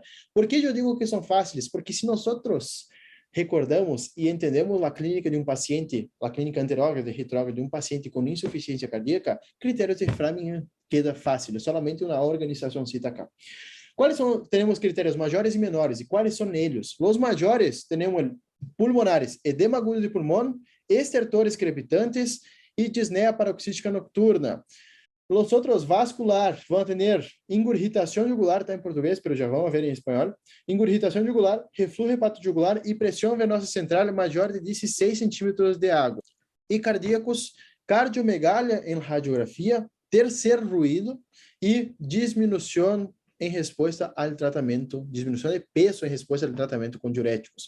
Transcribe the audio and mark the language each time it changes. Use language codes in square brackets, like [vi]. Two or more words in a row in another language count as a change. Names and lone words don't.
[pt] Por que eu digo que são fáceis? Porque se nós recordamos e entendemos a clínica de um paciente, a clínica anterógrada e retrógrada de um paciente com insuficiência cardíaca, critérios de Framingham queda fácil, é somente uma organização cita cá. Temos critérios maiores e menores, e quais são eles? Os maiores, temos pulmonares, edema agudo de pulmão, estertores crepitantes, e disneia paroxística nocturna. Os outros vascular vão ter ingurgitação jugular, está em português, mas já vamos ver em espanhol. Ingurgitação jugular, refluxo hepatojugular e pressão venosa central maior de 16 centímetros de água. E cardíacos, cardiomegalia em radiografia, terceiro ruído e diminuição em resposta ao tratamento, diminuição de peso em resposta ao tratamento com diuréticos.